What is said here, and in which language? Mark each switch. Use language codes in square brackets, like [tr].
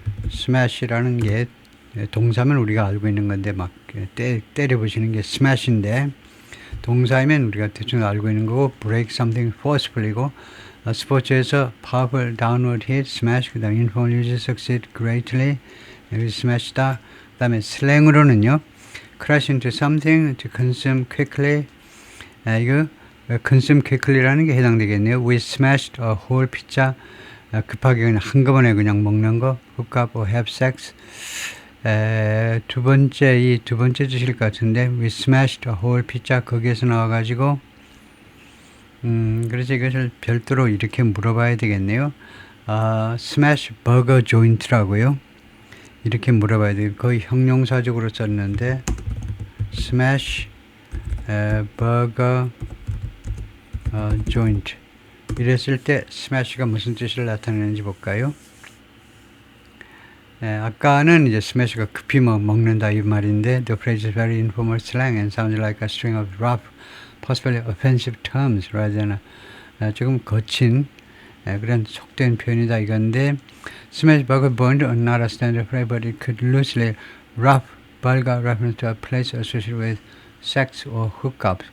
[ko] smash라는 게 동사면 우리가 알고 있는 건데 막 때려부시는 게 smash인데, 동사이면 우리가 대충 알고 있는 거고, [en] break something forcefully [ko] 고, 스포츠에서 [en] powerful downward hit, [ko] smash, 그 다음에 informal user succeed greatly, 여기 smash다. 그 다음에 슬랭으로는요, [en] crash into something, to consume quickly, [ko] 이거 consume quickly라는 게 해당되겠네요. [en] We smashed a whole pizza, [ko] 급하게 그냥 한꺼번에 그냥 먹는 거, [en] hook up or have sex. [ko] 두 번째 주실 것 같은데, [en] we smashed a whole pizza, [ko] 거기에서 나와가지고, 그래서 이것을 별도로 이렇게 물어봐야 되겠네요. smash burger joint라고요. 이렇게 물어봐야 돼요. 거의 형용사적으로 썼는데, smash burger joint. 이랬을 때 smash가 무슨 뜻을 나타내는지 볼까요? 아까는 이제 smash가 급히 먹는다 이 말인데 [en] the phrase is very informal slang and sounds like a string of rough, possibly offensive terms rather than [ko] 조금 거친 그런 속된 표현이다 이건데 [en] smash burger burned are not a standard phrase but it could loosely rough vulgar reference to a place associated with sex or hookup.